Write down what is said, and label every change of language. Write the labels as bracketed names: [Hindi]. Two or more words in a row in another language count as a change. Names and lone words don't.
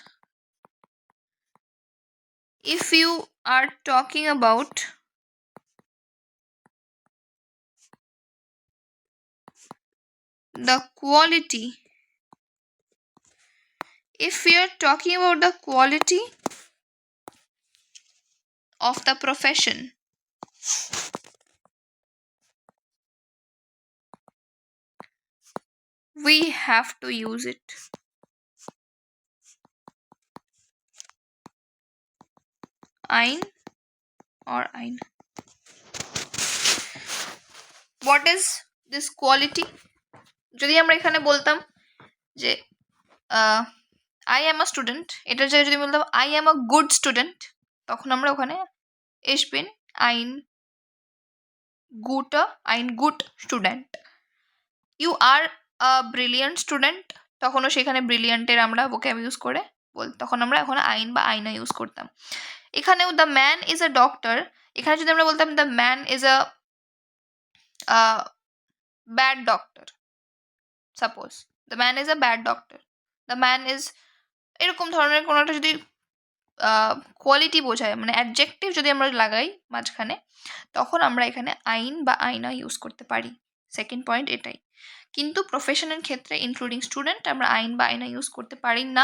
[English] if you are talking about the quality, if we are talking about the quality of the profession, we have to use it. Ein or ein. What is this quality? [Bangla] যদি আমরা এখানে বলতাম যে [English] I am a student, [Bangla] এটার জায়গায় যদি বলতাম [English] I am a good student, [Bangla] তখন আমরা ওখানে [German] ich bin ein [English] good student. You are a brilliant student, [Bangla] তখনও সেখানে ব্রিলিয়ান্টের আমরা [English] vocab use [Bangla] করে তখন আমরা এখন আইন বা আইনা ইউজ করতাম। [English] এখানেও the man is a doctor, [Bangla] এখানে যদি আমরা বলতাম [English] the man is a bad doctor suppose, the man is a bad doctor, the man is, [Bangla] এরকম ধরনের কোনো একটা যদি কোয়ালিটি বোঝায়, মানে অ্যাডজেক্টিভ যদি আমরা লাগাই মাঝখানে, তখন আমরা এখানে আইন বা আয়না ইউজ করতে পারি। সেকেন্ড পয়েন্ট এটাই। কিন্তু প্রফেশনের ক্ষেত্রে [English] including student [Bangla] আমরা আইন বা আয়না ইউজ করতে পারি না।